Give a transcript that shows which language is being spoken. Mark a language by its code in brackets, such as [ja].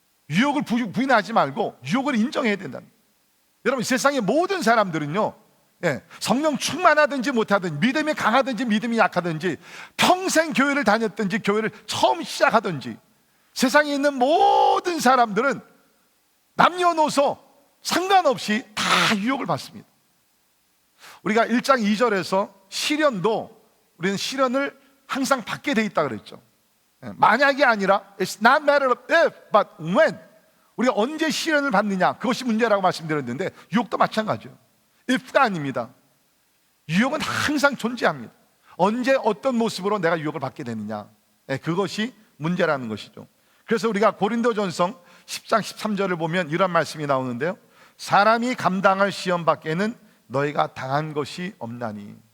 [ko] 유혹을 부인하지 말고 유혹을 인정해야 된다는 거예요. 여러분, 세상의 모든 사람들은요, 성령 충만하든지 못하든지, 믿음이 강하든지 믿음이 약하든지, 평생 교회를 다녔든지 교회를 처음 시작하든지, 세상에 있는 모든 사람들은 남녀노소 상관없이 다 유혹을 받습니다. 우리가 1장 2절에서 시련도 우리는 시련을 항상 받게 돼 있다 그랬죠. 만약이 아니라 [en] It's not matter of if, but when. [ko] 우리가 언제 시련을 받느냐, 그것이 문제라고 말씀드렸는데 유혹도 마찬가지예요. if가 아닙니다. 유혹은 항상 존재합니다. 언제 어떤 모습으로 내가 유혹을 받게 되느냐, 그것이 문제라는 것이죠. 그래서 우리가 고린도전서 10장 13절을 보면 이런 말씀이 나오는데요, 사람이 감당할 시험 밖에는 너희가 당한 것이 없나니.